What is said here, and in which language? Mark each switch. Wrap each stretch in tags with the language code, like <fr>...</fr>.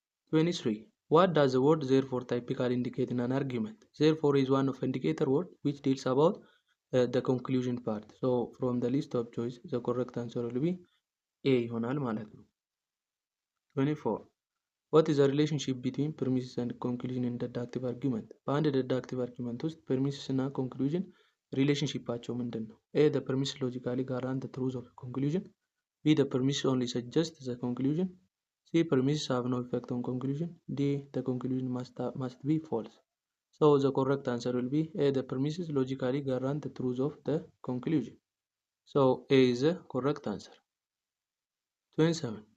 <en>23. What does the word therefore typically indicate in an argument? Therefore is one of indicator word which deals about the conclusion part. So from the list of choice, the correct answer will be A</en> <am>ይሆናል ማለት ነው።</am> <en>24. What is the relationship between premises and conclusion in deductive argument?</en> <am>በአንድ deductive argument ውስጥ premises እና conclusion ሪሌሽንሺፓቸው ምንድን ነው?</am> <en>A. The premise logically guarantee the truth of the conclusion. B. The premise only suggests the conclusion. C. Premises have no effect on conclusion. D. The conclusion must be false. So the correct answer will be A. The premises logically guarantee the truth of the conclusion. So A is the correct answer. 27.</en>